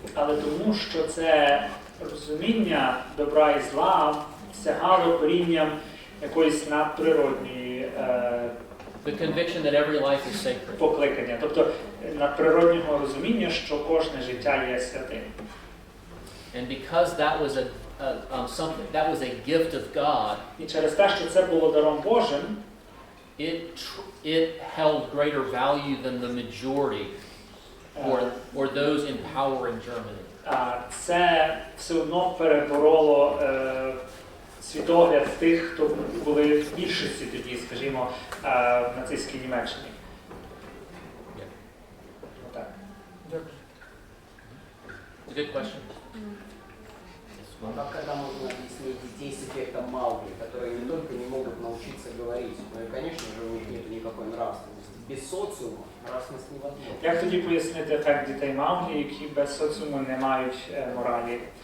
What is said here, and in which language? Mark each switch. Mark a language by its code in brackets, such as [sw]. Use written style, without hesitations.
[uk] Але тому, що це розуміння добра і зла сягало корінням якоїсь надприродної [en] The conviction that every life is sacred. [uk] покликання, тобто надприроднього розуміння, що кожне життя є святим. [en] And because that was something that was a gift of God, [uk] І через те, що це було даром Божим, [en] it held greater value than the majority or those in power in Germany. [uk] Це все одно перебороло світогляд тих, хто були в більшості тоді, скажімо, в нацистській Німеччині. Отак. Дякую. [en] It's a good question. [ru] А как когда можно объяснить детей с эффектом Маугли, которые не только не могут научиться говорить, но и, конечно же, у них нет никакой нравственности. Без социума нравственность невозможна. [uk] Як тоді пояснити ефект дітей Мауглі, які без соціуму не мають моралі?